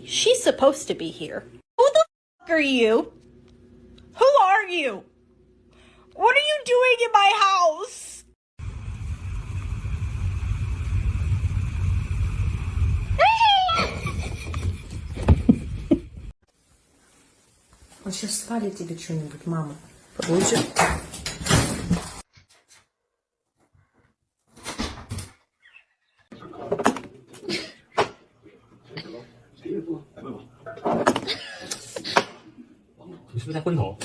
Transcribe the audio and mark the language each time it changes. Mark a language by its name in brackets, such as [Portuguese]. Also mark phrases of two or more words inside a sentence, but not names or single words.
[English] She's supposed to be here. Who the f*** are you? Who are you? What are you doing in my house? [Russian] Он сейчас свалит тебе что-нибудь, мама. Получишь? [Chinese] 你是不是在昏头？